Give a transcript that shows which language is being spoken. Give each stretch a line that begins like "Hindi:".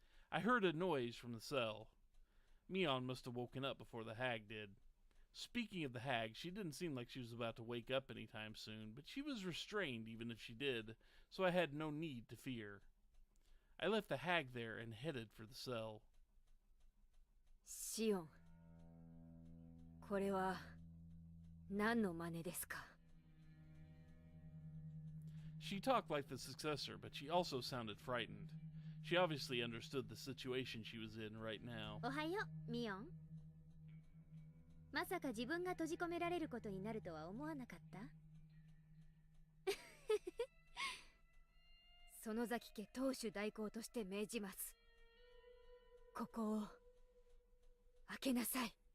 English: I heard a noise from the cell. Mion must have woken up before the hag did. Speaking of the hag, she didn't seem like she was about to wake up anytime soon, but she was restrained even if she did, so I had no need to fear. I left the hag there and headed for the cell.
Japanese: シオン、これは何の真似ですか?
English: She talked like the successor, but she also sounded frightened. She obviously understood the situation she was in right now.
Japanese: おはよう、ミオン。まさか自分が閉じ込められることになるとは思わなかった？園崎家当主代行として命じます。ここを開けなさい。